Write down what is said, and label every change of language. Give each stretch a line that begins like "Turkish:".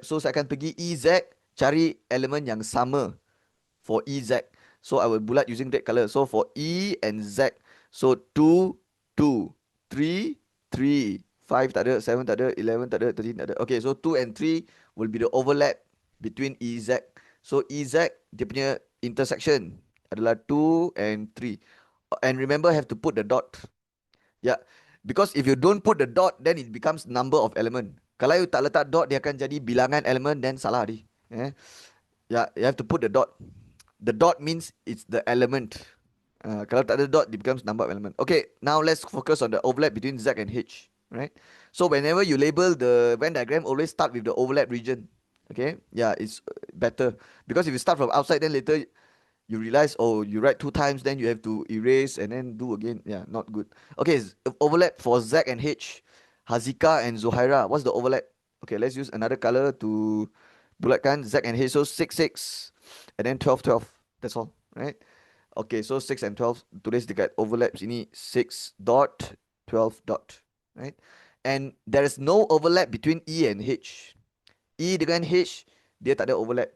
Malay: So, saya akan pergi EZ, cari elemen yang sama for EZ.
English: So, I will bulat using that color. So, for E and Z, so 2, 2, 3, 3,
Malay: 5 tak ada, 7 tak ada,
English: 11 tak ada, 13 tak ada. Okay, so 2 and 3 will be the overlap between EZ.
Malay: So, EZ, dia punya intersection adalah 2 and 3.
English: And remember, have to put the dot. Yeah, because if you don't put the dot, then it becomes number of element.
Malay: Kalau you tak letak dot, dia akan jadi bilangan element, then salah di.
English: Yeah, you have to put the dot. The dot means it's the element.
Malay: Kalau tak ada dot,
English: it becomes number of element. Okay, now let's focus on the overlap between Z and H. Right? So whenever you label the Venn diagram, always start with the overlap region. Okay? Yeah, it's better. Because if you start from outside, then later you realize, oh, you write 2 times, then you have to erase and then do again. Yeah, not good. Okay, overlap for Z and H. Hazika and Zuhaira. What's the overlap? Okay, let's use another color to bulatkan Z and H. So 6, 6. And then 12, 12. That's all. Right? Okay, so 6 and 12.
Malay: Tulis dekat overlaps ini
English: 6 dot 12 dot. Right? And there is no overlap between E and H.
Malay: E dengan H, dia tak ada overlap.